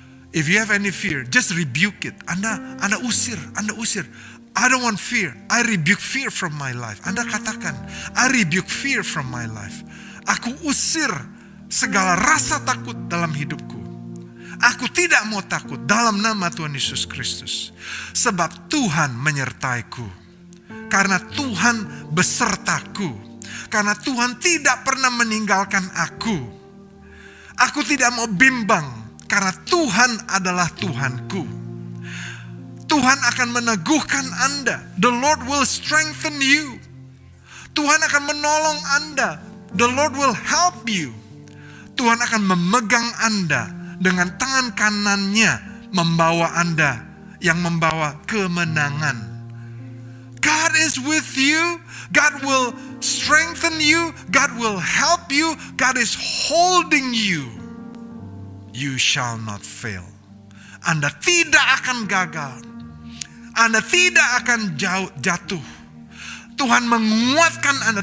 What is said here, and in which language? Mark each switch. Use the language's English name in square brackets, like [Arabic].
[English] If you have any fear, just rebuke it. [Indonesian] Anda usir. [English] I don't want fear. I rebuke fear from my life. [Indonesian] Anda katakan, [English] I rebuke fear from my life. [Indonesian] Aku usir segala rasa takut dalam hidupku. Aku tidak mau takut dalam nama Tuhan Yesus Kristus. Sebab Tuhan menyertaiku. Karena Tuhan besertaku. Karena Tuhan tidak pernah meninggalkan aku. Aku tidak mau bimbang. Karena Tuhan adalah Tuhanku. Tuhan akan meneguhkan Anda. [English] The Lord will strengthen you. [Indonesian] Tuhan akan menolong Anda. [English] The Lord will help you. [Indonesian] Tuhan akan memegang Anda dengan tangan kanannya, membawa Anda yang membawa kemenangan. [English] God is with you. God will strengthen you. God will help you. God is holding you. You shall not fail. [Indonesian] Anda tidak akan gagal. Anda tidak akan jatuh. Tuhan menguatkan Anda.